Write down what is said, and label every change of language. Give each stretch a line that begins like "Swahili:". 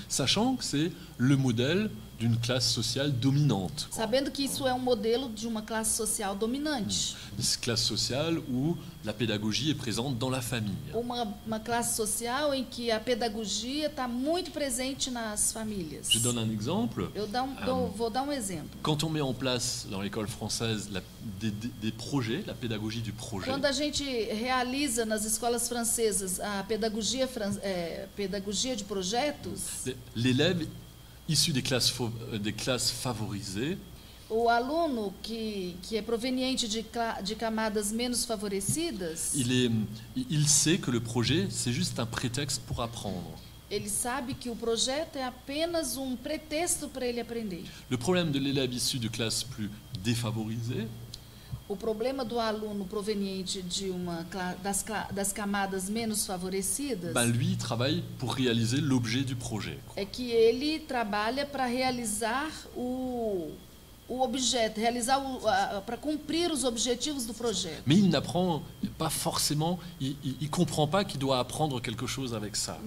French: Sachant que c'est le modèle d'une classe sociale dominante.
Portuguese: Sabendo que isso é um modelo de uma classe social dominante.
French: Une classe sociale où la pédagogie est présente dans la famille.
Portuguese: Uma classe social em que a pedagogia está muito presente nas famílias.
French: Je donne un exemple.
Portuguese: Vou dar um exemplo.
French: Quand on met en place dans l'école française des projets, la pédagogie du projet.
Portuguese: Quando a gente realiza nas escolas francesas a pedagogia de projetos,
French: l'élève issu des classes favorisées,
Portuguese: o aluno que é proveniente de camadas menos favorecidas,
French: il sait que le projet c'est juste un prétexte pour apprendre.
Portuguese: Ele sabe que o projeto é apenas um pretexto para ele aprender.
French: Le problème de l'élève issu de classes plus défavorisées,
Portuguese: o problema do aluno proveniente de das camadas menos favorecidas,
French: lui travaille pour réaliser l'objet du projet.
Portuguese: É que ele trabalha para realizar o objeto, para cumprir os objetivos do projeto.
French: Mais il n'apprend pas forcément, il comprend pas qu'il doit apprendre quelque chose avec ça.